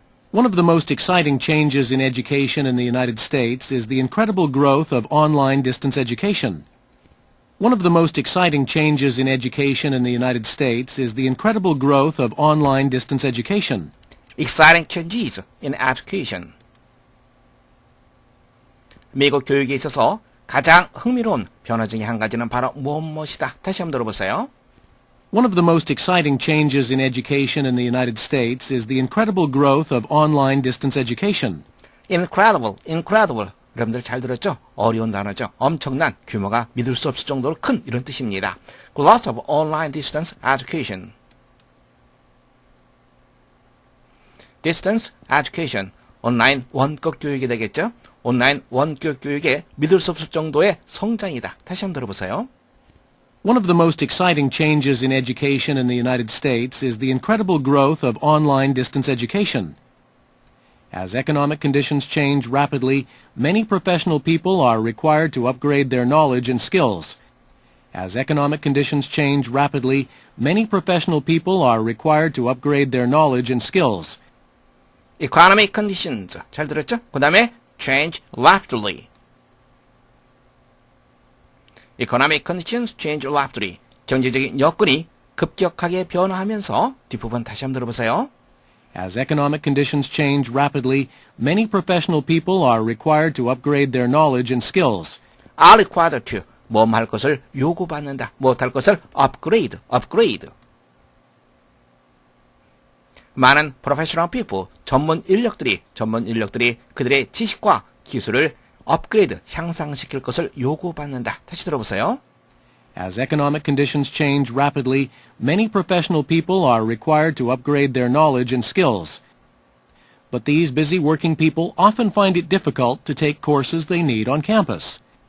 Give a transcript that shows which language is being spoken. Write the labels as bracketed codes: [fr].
[en] One of the most exciting changes in education in the United States is the incredible growth of online distance education. One of the most exciting changes in education in the United States is the incredible growth of online distance education. Exciting changes in education. [ko] 미국 교육에 있어서 가장 흥미로운 변화 중에 한 가지는 바로 무엇이다. 다시 한번 들어보세요. [en] One of the most exciting changes in education in the United States is the incredible growth of online distance education. [ko] Incredible. 여러분들 잘 들었죠? 어려운 단어죠. 엄청난, 규모가 믿을 수 없을 정도로 큰 이런 뜻입니다. [en] Growth of online distance education. Distance education. [ko] 온라인 원격 교육이 되겠죠? 온라인 원격 교육에 믿을 수 없을 정도의 성장이다. 다시 한번 들어보세요. [en] One of the most exciting changes in education in the United States is the incredible growth of online distance education. As economic conditions change rapidly, many professional people are required to upgrade their knowledge and skills. As economic conditions change rapidly, many professional people are required to upgrade their knowledge and skills. Economic conditions. [ko] 잘 들었죠? 그 다음에 [en] change rapidly. Economic conditions change rapidly. [ko] 경제적인 여건이 급격하게 변화하면서 뒷부분 다시 한번 들어보세요. [en] As economic conditions change rapidly, many professional people are required to upgrade their knowledge and skills. Are required to. [ko] 뭐할 것을 요구받는다. 못할 것을 upgrade. 많은 [en] professional people, [ko] 전문 인력들이 그들의 지식과 기술을 업그레이드, 향상시킬 것을 요구받는다. 다시 들어보세요. [en] As economic conditions change rapidly, many professional people are required to upgrade their knowledge and skills. But these busy working people often find it difficult to take courses they need on campus.